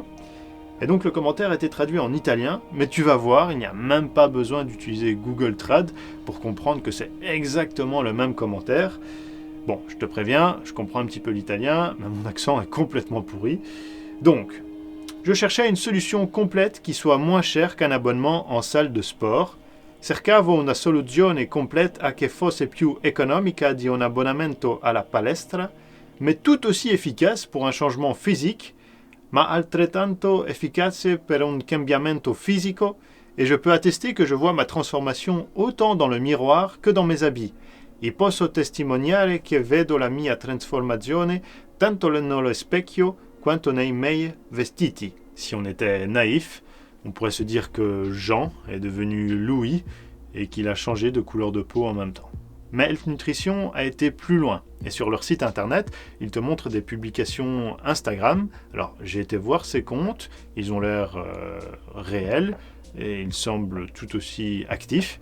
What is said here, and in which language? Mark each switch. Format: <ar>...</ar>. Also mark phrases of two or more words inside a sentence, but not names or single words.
<fr>Et donc le commentaire a été traduit en italien, mais tu vas voir, il n'y a même pas besoin d'utiliser Google Trad pour comprendre que c'est exactement le même commentaire. Bon, je te préviens, je comprends un petit peu l'italien, mais mon accent est complètement pourri. Donc, je cherchais une solution complète qui soit moins chère qu'un abonnement en salle de sport.</fr> <it>Cercavo una soluzione completa che fosse più economica di un abbonamento alla palestra,</it> <fr>mais tout aussi efficace pour un changement physique,</fr> <it>ma altrettanto efficace per un cambiamento fisico,</it> <fr>et je peux attester que je vois ma transformation autant dans le miroir que dans mes habits.</fr> <it>E posso testimoniare che vedo la mia trasformazione tanto nello specchio quanto nei miei vestiti.</it> <fr>Si on était naïf, on pourrait se dire que Jean est devenu Louis et qu'il a changé de couleur de peau en même temps. Mais Health Nutrition a été plus loin. Et sur leur site internet, ils te montrent des publications Instagram. Alors, j'ai été voir ces comptes, ils ont l'air réels et ils semblent tout aussi actifs.</fr>